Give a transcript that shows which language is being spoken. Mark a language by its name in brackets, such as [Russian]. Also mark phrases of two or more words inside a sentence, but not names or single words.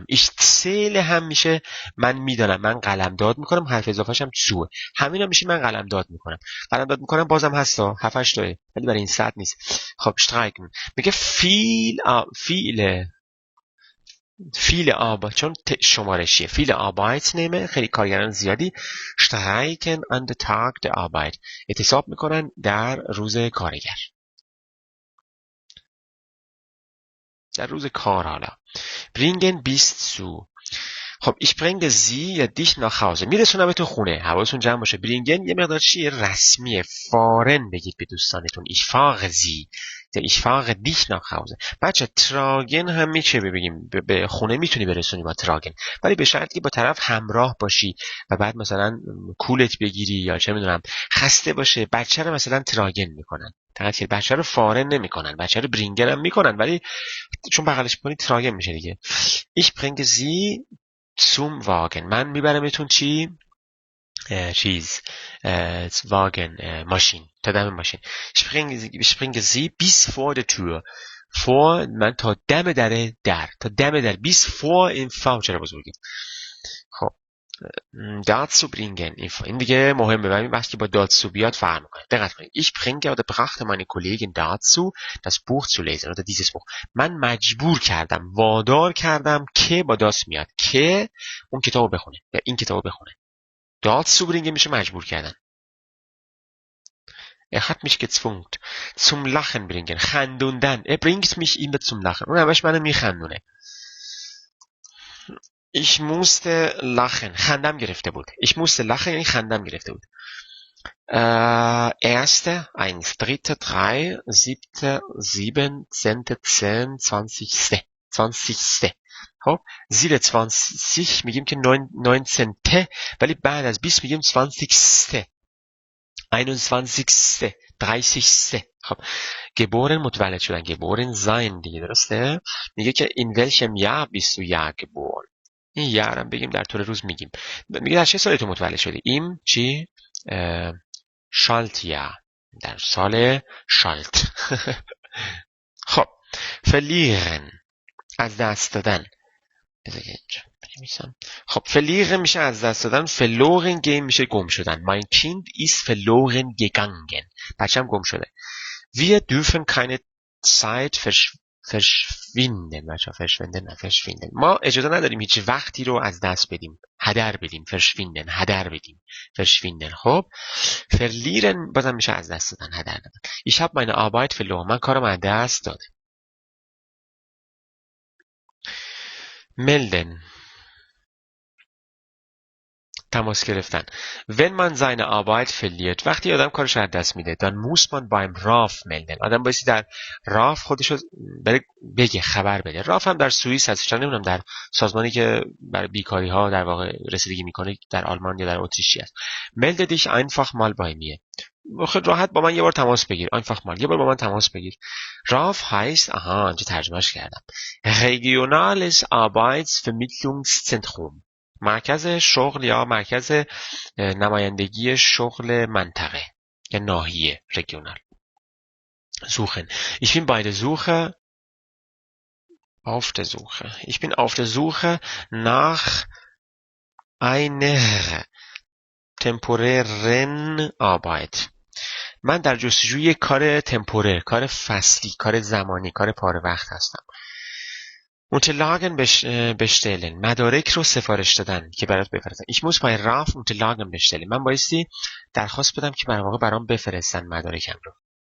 [German] ich zähle [Persian] هم میشه من میدانم، من قلمداد میکنم، حرف اضافه‌ش هم zu. همین هم میشه من قلمداد میکنم. قلمداد میکنم بازم هستا 7 8 تاه، ولی برای این ساعت نیست. [German] خب streiken میگه viele Arbeit، [Persian] چون شمارشیه. [German] viele Arbeitnehmer، [Persian] خیلی کارگران زیادی [German] streiken an der Tag der Arbeit، [Persian] اعتصاب میکنن در روز کارگر، در روز کار. [German] حالا bringen bis zu. خب ich bringe sie یا dich nach Hause، [Persian] میرسونم تو خونه. حواستون جمع باشه bringen یه مقدار چیه، رسمیه. فارن بگید به دوستانتون [German] ich fahre sie [Persian] یا [German] ich fahre dich nach Hause. [Persian] بچه tragen هم میشه بگیم، به خونه میتونی برسونی با tragen، ولی به شرطی که با طرف همراه باشی و بعد مثلا کولت بگیری یا چه میدونم خسته باشه. بچه رو مثلا tragen میکنن، فقط که بچه رو فارن نمیکنن، بچه رو برینگن هم میکنن، ولی چون بغلش کنی تراگن میشه دیگه. [German] ich bringe sie zum Wagen، [Persian] من میبرمتون چی؟ چیز واگن، ماشین، تا دم ماشین. [German] ich bringe sie bis vor der Tür. [Persian] vor من تا دم در، تا دم در. [German] bis vor [Persian] این فاو چرا بزرگی؟ خب [German] dazu bringen، [Persian] این دیگه مهمه و این بحث که با dazu بیاد فرق میکنه. دقت کنید. [German] ich bringe oder brachte meine Kollegin dazu das Buch zu lesen oder dieses Buch. [Persian] من مجبور کردم، وادار کردم که با das میاد که اون کتابو بخونه یا این کتابو بخونه. [German] dazu bringen [Persian] میشه مجبور کردن. [German] hat mich gezwungen zum Lachen bringen، خندوندن. bringt mich immer zum Lachen، [Persian] اون همش منو میخندونه. [German] ich musste lachen، [Persian] خندم گرفته بود. [German] ich musste lachen [Persian] یعنی خندم گرفته بود. [German] erste, eins, dritte, drei, siebte, sieben, zehnte, 10, 20. 20. [Persian] خب زیر 20 میگیم که 19 ولی بعد از 20 میگیم 20. 21. 30. خب geboren متولد شدن، [German] geboren sein [Persian] دیگه، درسته؟ میگه که [German] in welchem Jahr bist du Jahr geboren. [Persian] این Jahr هم بگیم در طول روز میگیم. میگه در چه سالی تو متولد شدی؟ این چی؟ شالتیا، در سال شالت. خب verlieren از دست دادن. خب verlieren میشه از دست دادن. [German] verloren gehen [Persian] میشه گم شدن. [German] mein Kind ist verloren gegangen، [Persian] بچم گم شده. [German] wir dürfen keine Zeit verschwinden. [Persian] بچه verschwinden نه verschwinden. ما اجازه نداریم هیچ وقتی رو از دست بدیم، هدر بدیم. verschwinden هدر بدیم. verschwinden. خب verlieren بازم میشه از دست دادن، هدر دادن. [German] ich habe meine Arbeit verloren، [Persian] من کارم از دست دادم. melden تماس گرفتن. [German] wenn man seine Arbeit verliert، [Persian] وقتی آدم کارش از دست میده، [German] dann muss man beim RAF melden. [Persian] آدم بایستی در راف خودشو بگه، خبر بده. راف هم در سوئیس هست، چون نمیدونم در سازمانی که برای بیکاری ها در واقع رسیدگی میکنه در آلمان یا در اتریش هست. [German] melde dich einfach mal bei mir، [Persian] خیلی راحت با من یه بار تماس بگیر. [German] einfach mal [Persian] یه بار با من تماس بگیر. [German] RAF heißt، [Persian] اینجا ترجمهش کردم، [German] regionales Arbeitsvermittlungszentrum، [Persian] مرکز شغل یا مرکز نمایندگی شغل منطقه یا ناحیه، [German] regional. suchen. Ich bin bei der Suche Ich bin auf der Suche nach einer temporären Arbeit. [Persian] من در جستجوی کار تمپورر، کار فصلی، کار زمانی، کار پاره وقت هستم. [German] Unterlagen bestellen، [Persian] مدارک رو سفارش دادن که برات بفرستن. [German] Ich muss bei RAF Unterlagen bestellen، [Persian] من بایستی درخواست بدم که برام بفرستن مدارکم رو.